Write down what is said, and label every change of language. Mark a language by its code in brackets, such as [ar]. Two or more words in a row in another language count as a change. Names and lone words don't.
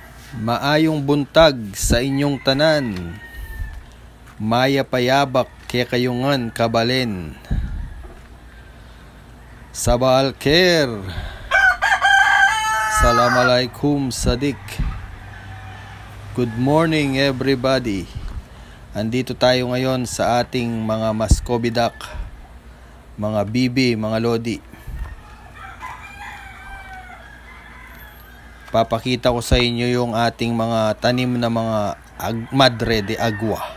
[ceb] Maayong buntag sa inyong tanan, [pam] maya payabak kaya kayungan kabalen. [ar] صباح الخير، السلام عليكم صديق. [en] Good morning everybody. [tl] Andito tayo ngayon sa ating mga maskobidak, mga bibi, mga lodi. Papakita ko sa inyo yung ating mga tanim na mga madre de agua.